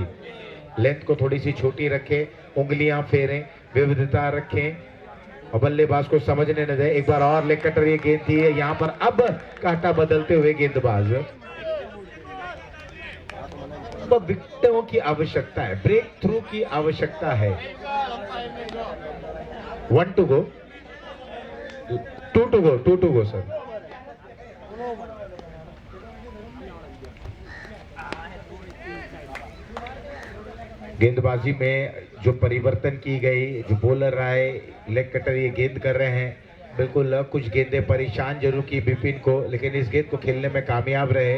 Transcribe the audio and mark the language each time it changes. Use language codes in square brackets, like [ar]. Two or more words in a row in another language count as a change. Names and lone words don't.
[hi] लेंथ को थोड़ी सी छोटी रखें, उंगलियां फेरें, विविधता रखें और बल्लेबाज को समझने न दें। एक बार और [en] leg cutter [hi] ये गेंद थी, यहाँ पर अब कांटा बदलते हुए गेंदबाज। विकेटों की आवश्यकता है, [en] break through [hi] की आवश्यकता है। [en] 1 to go, 2 to go, 2 to go सर। [hi] गेंदबाजी में जो परिवर्तन की गई, जो बॉलर आए, [en] leg cutter [hi] ये गेंद कर रहे हैं, बिल्कुल कुछ गेंदें परेशान जरूर की विपिन को, लेकिन इस गेंद को खेलने में कामयाब रहे।